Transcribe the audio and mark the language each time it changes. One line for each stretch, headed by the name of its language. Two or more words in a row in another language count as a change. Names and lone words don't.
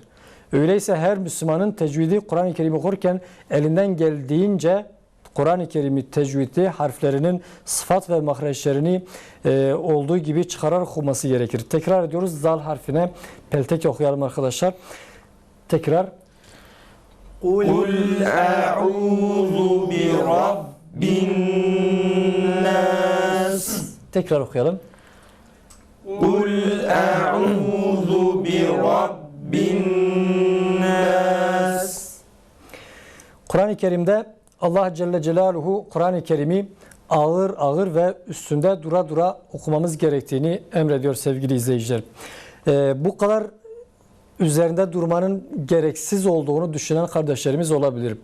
Turkish: Öyleyse her Müslümanın tecvidi Kur'an-ı Kerim'i okurken elinden geldiğince Kur'an-ı Kerim'i tecvidi harflerinin sıfat ve mahreçlerini olduğu gibi çıkararak okuması gerekir. Tekrar ediyoruz. Zal harfine peltek okuyalım arkadaşlar. Tekrar.
Arabic: قل أعوذ برب الناس.
Turkish: Tekrar okuyalım.
Arabic: قل أعوذ برب الناس.
Turkish: Kur'an-ı Kerim'de Allah
Arabic: جل جلاله
Turkish: Kur'an-ı Kerim'i ağır ağır ve üstünde dura dura okumamız gerektiğini emrediyor sevgili izleyiciler. Bu kadar üzerinde durmanın gereksiz olduğunu düşünen kardeşlerimiz olabilir.